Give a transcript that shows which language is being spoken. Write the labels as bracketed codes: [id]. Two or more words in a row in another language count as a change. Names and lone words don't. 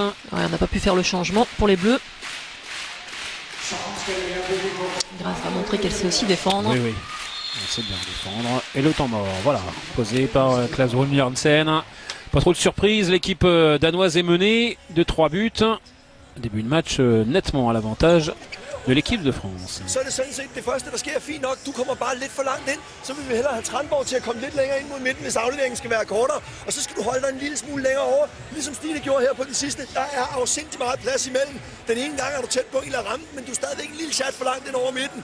[fr] Ouais, on n'a pas pu faire le changement pour les Bleus. Grace va montrer qu'elle sait aussi défendre. Oui, oui. Elle sait bien défendre. Et le temps mort, voilà, posé par Klaus Brun Janssen. Pas trop de surprise, l'équipe danoise est menée de 3 buts. Début de match nettement à l'avantage de l'équipe de France. [da] Så er det sådan set det første, der sker. Fint nok, du kommer bare lidt for langt ind. Så vil vi hellere have Tranborg til at komme lidt længere ind mod midten, hvis afleveringen skal være kortere. Og så skal du holde dig en lille smule længere over, ligesom Stine gjorde her på den sidste. Der er afsindig meget plads imellem. Den ene gang er du tæt på en eller ramme, men du er stadigvæk en lille chat for langt ind over midten.